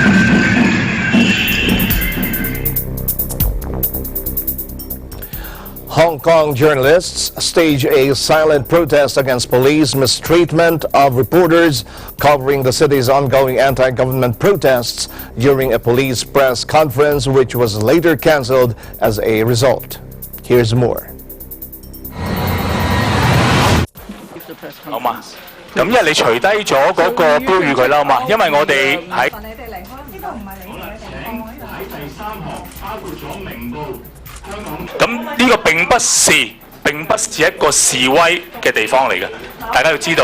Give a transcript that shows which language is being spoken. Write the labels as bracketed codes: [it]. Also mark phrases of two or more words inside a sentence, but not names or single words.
[en] Hong Kong journalists stage a silent protest against police mistreatment of reporters covering the city's ongoing anti-government protests during a police press conference, which was later cancelled as a result. Here's more. [yue] 好嘛，咁因為你除低咗嗰個標語佢啦，好嘛，因為我哋喺咁呢個並不是一個示威嘅地方嚟嘅，大家要知道。